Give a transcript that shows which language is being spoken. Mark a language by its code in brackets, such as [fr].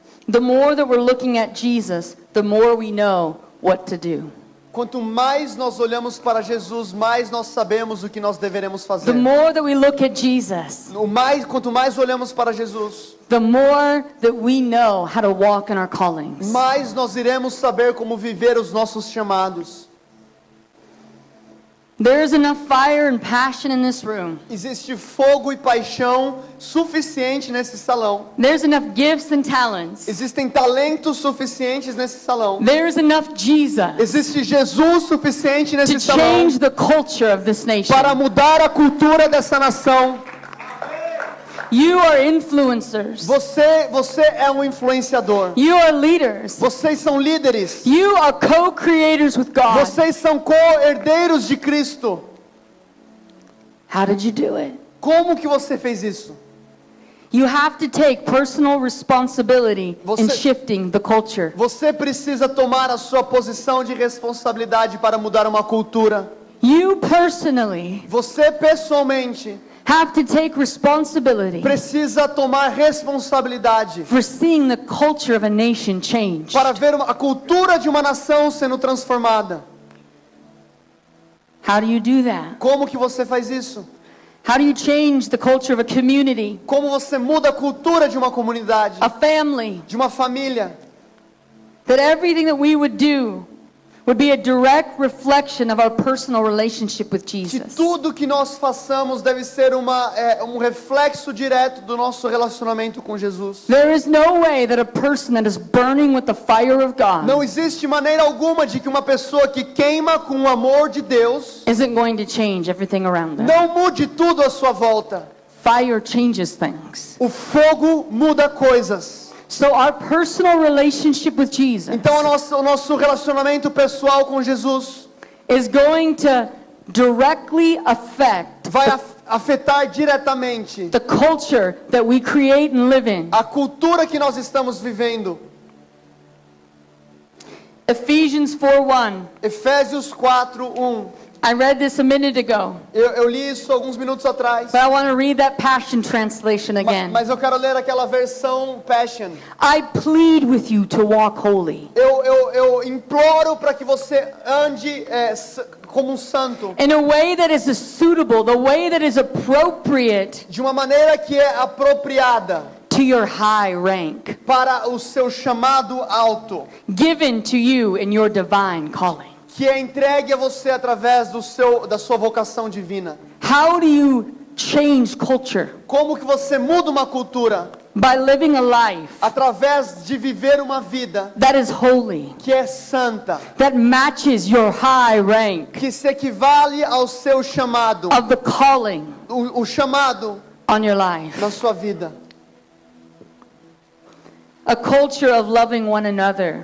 [en] The more that we're looking at Jesus, the more we know what to do. [pt] Quanto mais nós olhamos para Jesus, mais nós sabemos o que nós deveremos fazer. [en] The more that we look at Jesus, [pt] Quanto mais olhamos para Jesus, [en] the more that we know how to walk in our callings. [pt] mais nós iremos saber como viver os nossos chamados. [en] There is enough fire and passion in this room. [pt] Existe fogo e paixão suficiente nesse salão. [en] There's enough gifts and talents. [pt] Existem talentos suficientes nesse salão. [en] There's enough Jesus [pt] Existe Jesus suficiente nesse [en] to [pt] salão [en] change the culture of this nation. [pt] para mudar a cultura dessa nação. [en] You are influencers. [pt] Você é um influenciador. [en] You are leaders. [pt] Vocês são líderes. [en] You are co-creators with God. [pt] Vocês são co-herdeiros de Cristo. [en] How did you do it? [pt] Como que você fez isso? [en] You have to take personal responsibility in [pt] Você- [en] shifting the culture. [pt] Você precisa tomar a sua posição de responsabilidade para mudar uma cultura. [en] You personally [pt] Você pessoalmente [en] have to take responsibility [pt] precisa tomar responsabilidade [en] for seeing the culture of a nation change. [pt] para ver a cultura de uma nação sendo transformada. [en] How do you do that? [pt] Como que você faz isso? [en] How do you change the culture of a community, [pt] Como você muda a cultura de uma comunidade, [en] a family, [pt] de uma família? [en] that everything that we would do would be a direct reflection of our personal relationship with [pt] Que [en] Jesus. [pt] tudo que nós façamos deve ser um reflexo direto do nosso relacionamento com Jesus. [en] There is no way that a person that is burning with the fire of God [pt] Não existe maneira alguma de que uma pessoa que queima com o amor de Deus [en] isn't going to change everything around them. [pt] não mude tudo à sua volta. [en] Fire changes things. [pt] O fogo muda coisas. [en] So our personal relationship with Jesus [pt] Então o nosso relacionamento pessoal com Jesus [en] is going to directly affect [pt] vai afetar diretamente [en] the culture that we create and live in. [pt] a cultura que nós estamos vivendo. [en] Ephesians 4:1. [pt] Efésios 4:1. [en] I read this a minute ago, [pt] Eu li isso alguns minutos atrás. [en] but I want to read that Passion Translation again. [pt] Mas eu quero ler aquela versão Passion. [en] I plead with you to walk holy [pt] Eu imploro para que você ande como um santo, [en] in a way that is suitable, the way that is appropriate [pt] de uma maneira que é apropriada [en] to your high rank, [pt] para o seu chamado alto, [en] given to you in your divine calling. [pt] que é entregue a você através da sua vocação divina. [en] How do you change culture? [pt] Como que você muda uma cultura? [en] By living a life [pt] Através de viver uma vida [en] that is holy, [pt] que é santa, [en] that matches your high rank [pt] que se equivale ao seu chamado, [en] of the calling [pt] o chamado [en] on your life. [pt] na sua vida. [en] A culture of loving one another,